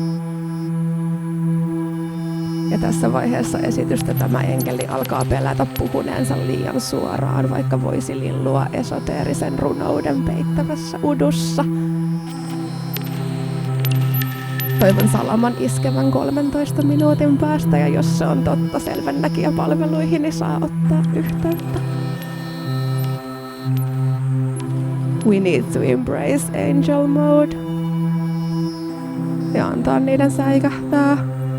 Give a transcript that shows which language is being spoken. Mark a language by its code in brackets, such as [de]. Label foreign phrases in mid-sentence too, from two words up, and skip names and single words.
[fi] Ja tässä vaiheessa esitystä tämä enkeli alkaa pelätä puhuneensa liian suoraan, vaikka voisi lillua esoteerisen runouden peittävässä udussa. Toivon salaman iskevän 13 minuutin päästä, ja jos se on totta, selvennäkijäpalveluihin niin saa ottaa yhteyttä. [en] We need to embrace angel mode. [fi] Ja antaa niiden säikähtää.